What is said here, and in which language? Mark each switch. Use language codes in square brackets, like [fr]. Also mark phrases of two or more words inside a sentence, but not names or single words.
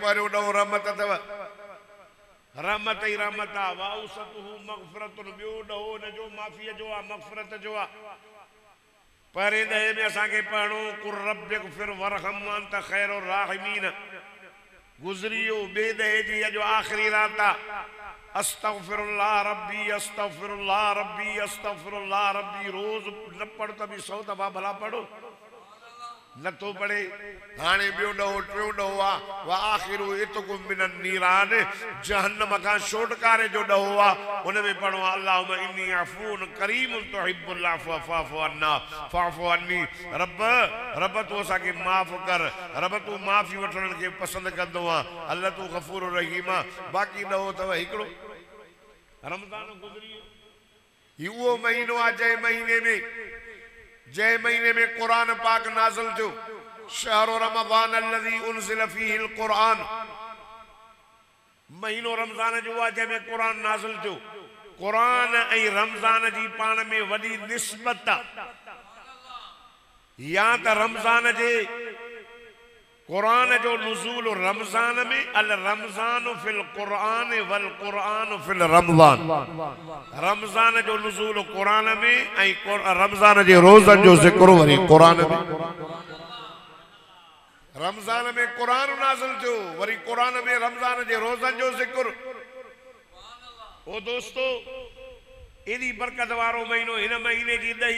[sd] पहिरियों ॾहों रहमत अथव रहमत ई रहमत आहे [ar] وأوسطه مغفرة [sd] ॿियो ॾहों हिन जो माफ़ीअ जो आहे मग़फ़िरत जो आहे पहिरें ॾहे में असांखे पढ़णो कुर [ar] رب اغفر وارحم أنت خير الراحمين [sd] गुज़री वियो ॿिए ॾहे जी अॼु आख़िरी रात आहे [ar] أستغفر الله ربي أستغفر الله ربي أستغفر الله ربي [sd] रोज़ न पढ़ त बि 100 दफ़ा भला पढ़ो नथो पढ़े हाणे ॿियो ॾहों टियों ॾहों आहे [ar] وآخره عتق من النيران [sd] जहन्नम खां छोटकारे जो ॾहों आहे उन में पढ़ो [ar] اللهم إني عفو كريم تحب العفو فاعف عنا فاعف عني [sd] रब तूं असांखे माफ़ कर रब तूं माफ़ी वठण खे पसंदि कंदो आहे अल्लाह तूं गफ़ूर रहीम आहे बाक़ी ॾहों अथव हिकिड़ो रमज़ान गुज़री वियो उहो महीनो आहे जंहिं महीने में कुरान पाक नाज़िल थियो [ar] شهر رمضان الذي أنزل فيه القرآن [sd] महीनो रमज़ान जो आहे जंहिं में कुरान नाज़िल थियो कुरान ऐं रमज़ान जी पाण में वॾी निस्बत आहे या त रमज़ान जे कुरान जो नुज़ूल रमज़ान में [ar] الرمضان في القرآن والقرآن في الرمضان [sd] रमज़ान जो नुज़ूल कुरान में ऐं रमज़ान जे रोज़नि जो ज़िक्र वरी कुरान में रमज़ान में कुरान नाज़िल थियो वरी कुरान में रमज़ान जे रोज़नि जो ज़िक्र ओ दोस्तो एॾी बरकत वारो महीनो हिन महीने जी 10